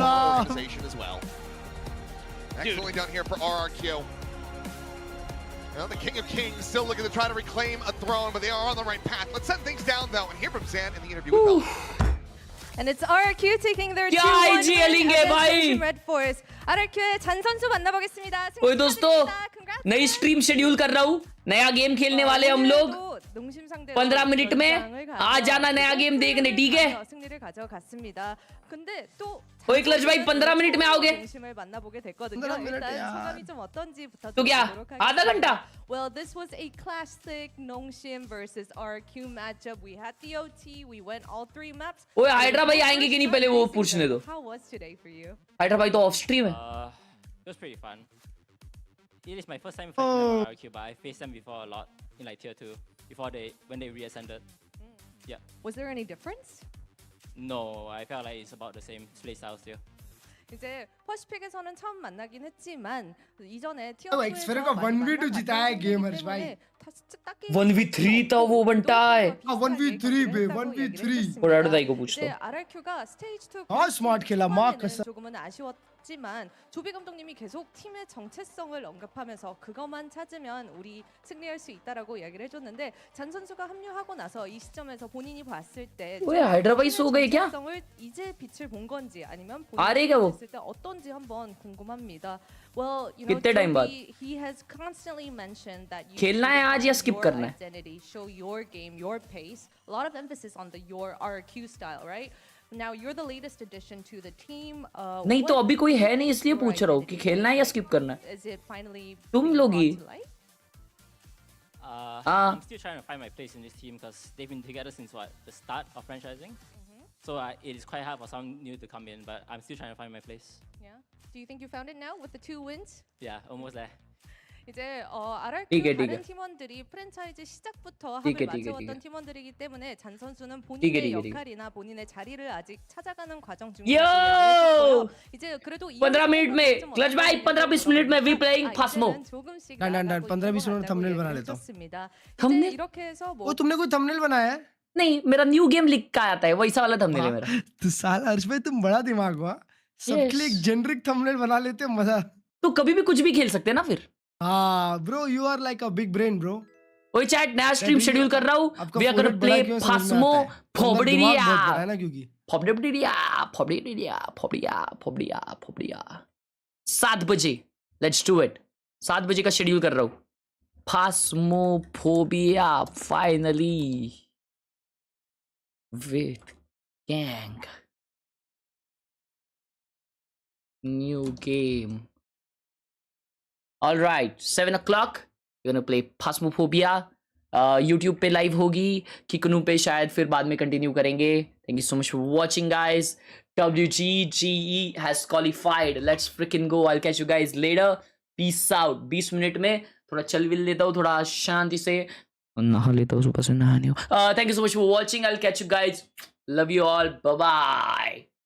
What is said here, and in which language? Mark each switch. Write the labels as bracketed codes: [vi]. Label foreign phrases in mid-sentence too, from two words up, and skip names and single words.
[en] Organization as well. Excellently done here for RRQ. Well, the King of Kings still looking to try to reclaim a throne, but they are on the right path. Let's set things down, though, and hear from Zan in the interview with Bell. And it's RRQ taking their 2-1 win against Red Force. [ko] RRQ의 잔 선수 만나보겠습니다. [hi] ओए दोस्तों, नई स्ट्रीम शेड्यूल कर रहा हूँ. नया गेम खेलने वाले हम लोग. 15 मिनट में आ जाना नया गेम देखने, ठीक है? [ko] 승리를 가져갔습니다. 근데 또 [hi] ओए क्लच भाई 15 मिनट में आओगे? [ko] 농심을 만나보게 됐거든요. 일단 소감이 좀 어떤지부터 [hi] तो क्या? आधा घंटा? [en] Well, this was a classic Nongshim versus RRQ matchup. We had the OT. We went all 3 maps. [hi] ओए हाइड्रा भाई आएंगे कि नहीं पहले वो पूछने दो. [en] How was today for you? [hi] हाइड्रा भाई तो [en] off stream [hi] है. [en] It was pretty fun. It is my first time fighting RRQ, but I faced them before a lot in like tier 2 before when they reascended. Yeah. Was there any difference? No, I felt like it's about the same play styles here. [ko] 이제 퍼시픽에서는 처음 만나긴 했지만 이전에 티어 2에서 [hi] एक्सफेरो का 1v2 जिताया गेम हर्ष भाई. 1v3 था वो बनता है. 1v3 बे 1v3. और आड़दाई को पूछता हूँ. [ko] RRQ가 스테이지 2 [hi] हाँ स्मार्ट खेला मार्क. [ko] 조금은 아쉬웠지만 조비 감독님이 계속 팀의 정체성을 언급하면서 그것만 찾으면 우리 승리할 수 있다라고 이야기를 해줬는데 잔 선수가 합류하고 나서 이 시점에서 본인이 봤을 때 [hi] 왜 하이드라바이 सो गए क्या? [ko] 정체성을 이제 빛을 본 건지 아니면 [hi] आ रहे क्या वो? [ko] 봤을 때 어떤지 한번 궁금합니다. [en] Well, you know, [hi] कितने टाइम बाद? [en] he has constantly mentioned that you [hi] खेलना है आज या स्किप करना है? [en] identity, show your game, your pace. A lot of emphasis on your RRQ style, right? Now you're the latest addition to the team. [hi] नहीं तो अभी कोई है नहीं इसलिए पूछ रहा हूँ कि खेलना है या स्किप करना है. [en] Is it finally [hi] तुम लोग ही. [en] I'm still trying to find my place in this team because they've been together since the start of franchising. So it is quite hard for someone new to come in, but I'm still trying to find my place. Yeah. Do you think you found it now with the 2 wins? Yeah, almost there. [ko] 이제 RRQ 다른 팀원들이 프랜차이즈 시작부터 합을 맞춰왔던 팀원들이기 때문에 잔 선수는 본인의 역할이나 본인의 자리를 아직 찾아가는 과정 중이고요. 이제 그래도 [hi] 15 मिनट में क्लच भाई 15-20 मिनट में [en] we playing Phasmo. [hi] डन 15-20 मिनट थंबनेल बना लेता हूँ. थंबनेल? [ko] 이렇게 해서 [hi] वो तुमने कोई थंबनेल बनाया है? नहीं मेरा [en] new game [hi] लिख का आता है वैसा वाला थंबनेल है मेरा. तो साला हर्ष भाई तुम बड़ा दिमाग हुआ. सबके लिए एक [en] generic thumbnail [hi] बना लेते मजा. तो कभी भी कुछ भी खेल सकते हैं ना फिर. [en] हाँ bro you are like a big brain bro. [hi] ओए चैट नया स्ट्रीम शेड्यूल कर रहा हूँ. [en] we are gonna play Phasmo Phobdia. Phobdia 7 बजे. let's do it. [hi] 7 बजे का शेड्यूल कर रहा हूँ. [en] Phasmophobia finally with gang. New game. All right, 7 o'clock. We're gonna play Phasmophobia. [hi] YouTube पे लाइव होगी. किकनू पे शायद फिर बाद में कंटिन्यू करेंगे. [en] Thank you so much for watching, guys. WGGE has qualified. Let's freaking go. I'll catch you guys later. Peace out. [hi] 20 मिनट में थोड़ा चल विल लेता हूँ थोड़ा शांति से. नहा लेता हूँ सुबह से नहाने. [en] Thank you so much for watching. I'll catch you guys. Love you all. Bye bye.